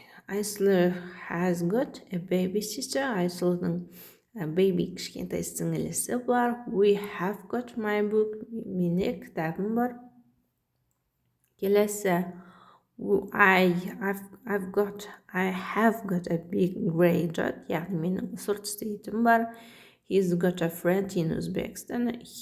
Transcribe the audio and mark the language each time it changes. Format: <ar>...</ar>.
<en>Айсұлу has got a baby sister.</en> <kk>Айсұлудың baby кішкентай сіңілісі бар.</kk> <en>We have got my book.</en> <kk>Менде кітабым бар. Келесі,</kk> <en>I have got a big grey dog,</en> <kk>яғни менің сұр түсті итім бар.</kk> <en>He's got a friend in Uzbekistan.</en>